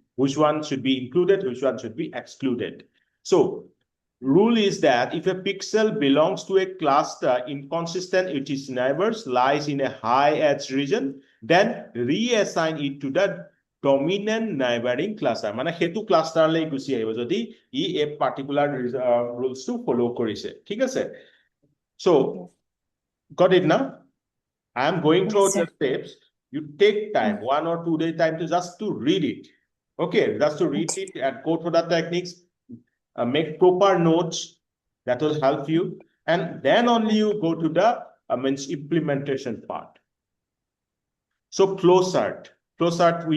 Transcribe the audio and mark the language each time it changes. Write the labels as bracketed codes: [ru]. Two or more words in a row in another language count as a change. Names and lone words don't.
[en] Which one should be included, which one should be excluded. So rule is that if a pixel belongs to a cluster inconsistent with its neighbors, lies in a high edge region, then reassign it to the dominant neighboring cluster. [as] মানে হেতু ক্লাষ্টাৰলৈ গুচি আহিব যদি ই [en] a particular rules to follow [as] কৰিছে ঠিক আছে [en] so got it now I am going through the steps you take time 1 or 2 day time to just to read it okay just to read it and go through the techniques make proper notes that will help you and then only you go to the means implementation part so flowchart we